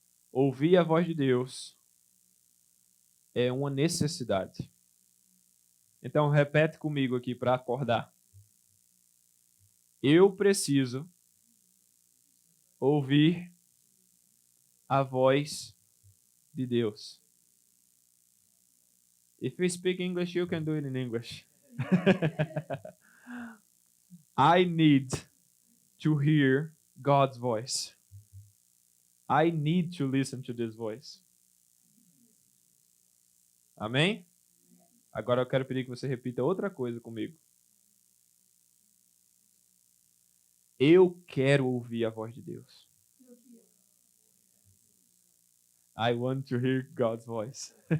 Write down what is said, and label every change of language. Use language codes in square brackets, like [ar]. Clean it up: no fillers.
[pt] Ouvir a voz de Deus é uma necessidade. Então, repete comigo aqui para acordar. Eu preciso ouvir a voz de Deus. [en] If you speak English, you can do it in English. I need to hear God's voice. I need to listen to this voice. [pt] Amém? Agora eu quero pedir que você repita outra coisa comigo. Eu quero ouvir a voz de Deus. [en] I want to hear God's voice.